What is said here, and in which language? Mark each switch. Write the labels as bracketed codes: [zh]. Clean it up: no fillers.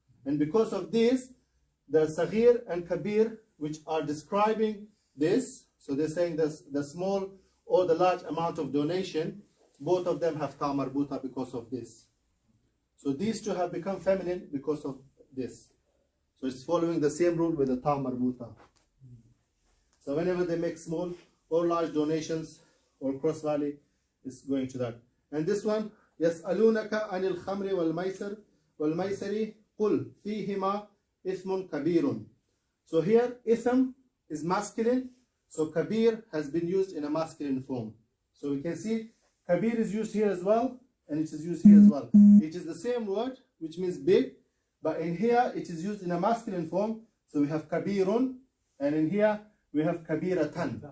[en] And because of this, the saghir and kabir, which are describing this, so they're saying the small or the large amount of donation, both of them have ta marbuta because of this. So these two have become feminine because of this. So it's following the same rule with the ta marbuta. So whenever they make small or large donations or cross value is going to that. And this one, [ar] يسألونك عن الخمر والميسر قل فيهما إثم كبير. [en] So here ithm is masculine, so kabir has been used in a masculine form. So we can see kabir is used here as well, and it is used here as well. It is the same word, which means big, but in here it is used in a masculine form. So we have kabirun, and in here we have kabiratan.